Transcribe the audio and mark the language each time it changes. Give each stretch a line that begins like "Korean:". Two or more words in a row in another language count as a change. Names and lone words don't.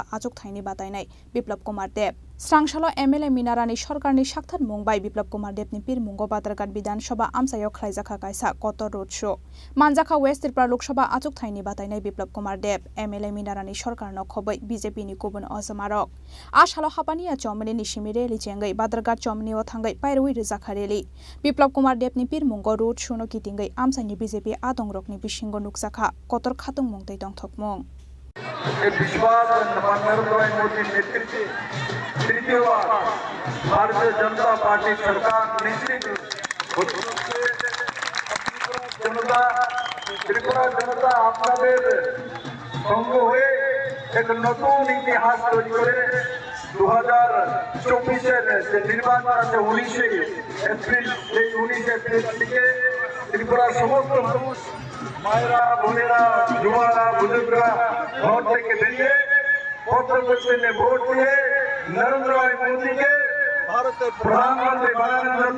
Kok Borok: achuk thaini batainai Biplop Kumar Deb Srangsalo MLA Minarani Sarkarni Shakthar Mumbai Biplop Kumar Deb ni Pirmungo Badarghat Bidhan Sabha amsayo khlaijakha kaisa kotor road show Manjakha West Tripura Lok Sabha achuk thaini batainai Biplop Kumar Deb MLA Minarani Sarkarno khoboi BJP ni kubun azamarok ashalo hapania chomni ni simire li chengai Badarghat chomni o thangai pairui rijakhareli Biplop Kumar Deb ni Pirmungo road show no kitingai amsani BJP adongrok ni bisingo nukjakha kotor khatung mungtei dongthokmung
Bangla: বিশ্বাস নরেন্দ্র মোদী নেতৃত্ব তৃতীয় বার ভারতীয় জনতা পার্টি সরকার নিশ্চিত ত্রিপুরা জনতা আপনাদের সঙ্গ হয়ে এক নতুন ইতিহাস তৈরি করে 2024 এর যে নির্বাচন আছে 19 এপ্রিল এই 19 এপ্রিল থেকে ত্রিপুরার সমস্ত মানুষ মায়েরা বোনেরা যুবারা বুজুর্গরা ঘর থেকে বেরিয়ে পত্রপত্রে ভোট দিয়ে নরেন্দ্র মোদীকে ভারতের প্রধানমন্ত্রী বানানোর জন্য